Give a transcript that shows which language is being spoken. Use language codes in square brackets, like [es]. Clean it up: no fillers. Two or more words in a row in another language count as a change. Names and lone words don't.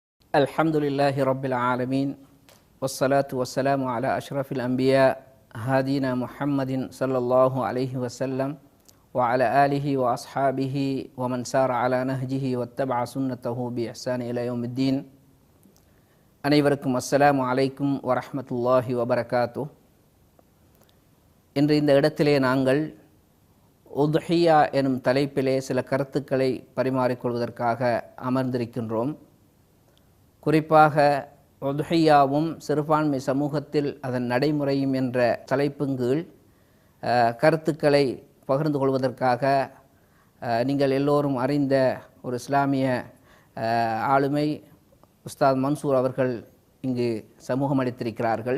[ar] الحمد لله رب العالمين والصلاة والسلام على أشرف الأنبياء هادينا محمد صلى الله عليه وسلم وعلى آله وأصحابه ومن سار على نهجه واتبع سنته بإحسان إلى يوم الدين. அனைவருக்கும் السلام عليكم ورحمة الله وبركاته. [ta] இன்று இந்த இடத்திலே நாங்கள் உத்ஹியா எனும் தலைப்பிலே சில கருத்துக்களை பரிமாறிக்கொள்வதற்காக அமர்ந்திருக்கின்றோம். குறிப்பாக உத்ஹியாவும் சிறுபான்மை சமூகத்தில் அதன் நடைமுறையும் என்ற தலைப்பின் கீழ் கருத்துக்களை பகிர்ந்து கொள்வதற்காக நீங்கள் எல்லோரும் அறிந்த ஒரு இஸ்லாமிய ஆளுமை உஸ்தாத் மன்சூர் அவர்கள் இங்கு சமூகம் அளித்திருக்கிறார்கள்.